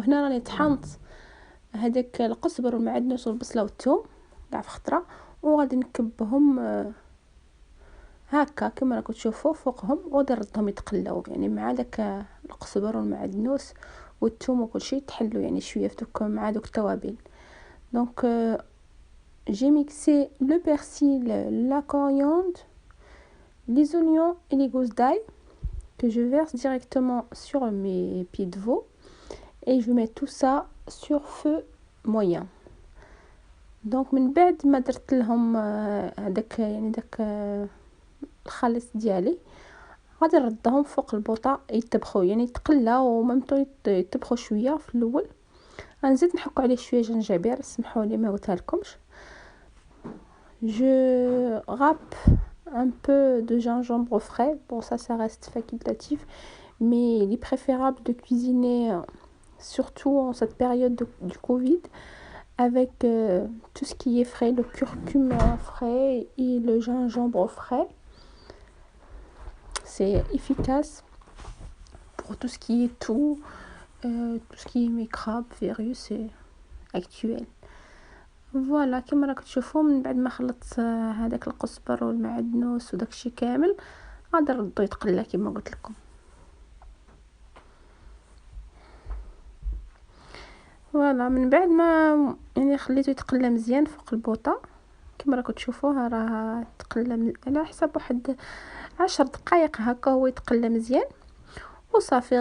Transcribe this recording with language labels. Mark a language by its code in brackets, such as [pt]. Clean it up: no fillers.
[ar] وهنا راني طحنت هذاك القزبر والمعدنوس والبصله والثوم كاع في خطره، وغادي نكبهم هكا كما راكم تشوفوا فوقهم، وغادي نردهم يتقلاو يعني مع داك القزبر والمعدنوس والثوم وكل شيء تحلوا يعني شويه في دوك مع دوك التوابل. [fr] Donc j'ai mixé le persil, la coriandre, les oignons et les gousses d'ail que je verse directement sur mes pieds de veau, et je vais mettre tout ça sur feu moyen. [ar] دونك من بعد ما درت لهم هذاك يعني داك الخليط ديالي، غادي نردهم فوق البوطه يتبخوا يعني يتقلاو وممتو يتبخوا شويه في الاول. غنزيد نحك عليه شويه جنجبير، سمحوا لي ما قلتها لكمش. [fr] je râpe un peu de gingembre frais. Bon, ça reste facultatif, mais il est préférable de cuisiner surtout en cette période du Covid avec tout ce qui est frais, le curcuma frais et le gingembre frais. C'est efficace pour tout ce qui est tout ce qui est microbes, virus actuel. [ar] فوالا كما راك تشوفوا من بعد ما خلطت هذاك القزبر والمعدنوس وداكشي كامل غادي نردو يتقلى كما قلت لكم. فوالا من بعد ما يعني خليته يتقلى مزيان فوق البوطه كما راكم تشوفوها راه تقلى على حسب واحد 10 دقائق هكا هو يتقلى مزيان وصافي.